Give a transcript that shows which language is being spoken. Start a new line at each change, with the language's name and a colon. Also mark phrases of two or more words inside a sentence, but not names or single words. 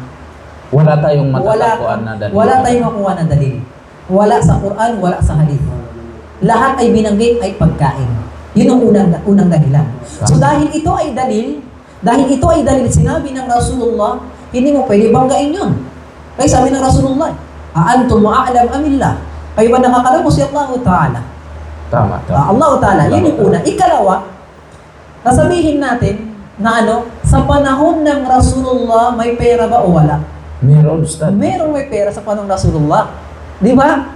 Filipino: Wala tayong matatagpuan na dalil. Wala tayong makuha na dalil. Wala sa Quran, wala sa hadith. Lahat ay binanggit ay pagkain. Yun ang unang dahilan. So dahil ito ay dalil, sinabi ng Rasulullah, hindi mo pwede banggain yun. Kaya sabi ng Rasulullah,
Arabic: أأنتم أعلم أم الله.
Filipino: Kayo ba nakakalam mo si Allah Ta'ala? Tama. Allah Ta'ala, yun yung una. Ikalawa, nasabihin natin na sa panahon ng Rasulullah, may pera ba o wala? Meron, Ustad. Merong may pera sa panahon ng Rasulullah. Di ba?